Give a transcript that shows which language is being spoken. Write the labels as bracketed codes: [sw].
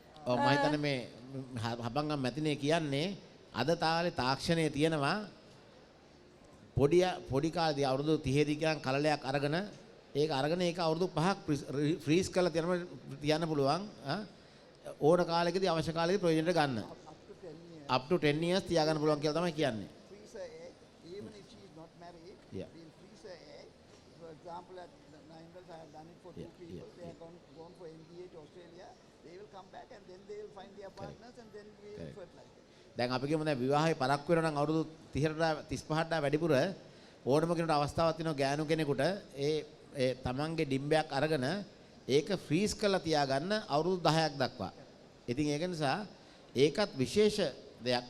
[si] ඔව් මම හිතන්නේ මේ හබංගම් මැතිනේ කියන්නේ අද තාලේ තාක්ෂණයේ තියෙනවා පොඩි කාලේදී අවුරුදු 30 දී ගියන් කලලයක් අරගෙන ඒක අවුරුදු 5ක් ෆ්‍රීස් කරලා තියන්න පුළුවන් ඕන කාලෙකදී අවශ්‍ය කාලෙකදී ප්‍රයෝජනට ගන්න. [en] up to 10 years [si] තියාගන්න පුළුවන් කියලා තමයි කියන්නේ. [en] Freeze her egg, even if she is not married, Yeah. we'll freeze her egg. For example, at 9 months, I have done it for two people. Yeah, They have gone for MBA to Australia. They will come back and then they will find their partners and then we will fertilize them. [si] දැන් අපි කියමු දැන් විවාහය පරක් වෙනවා නම් අවුරුදු 30ට 35ට වැඩිපුර ඕනම කෙනෙකුට අවස්ථාවක් තියෙනවා ගෑනු කෙනෙකුට ඒ තමන්ගේ ඩිම්බයක් අරගෙන ඒක ෆ්‍රීස් කරලා තියාගන්න අවුරුදු 10ක් දක්වා. ඉතින් ඒක නිසා ඒකත් විශේෂ දෙයක්.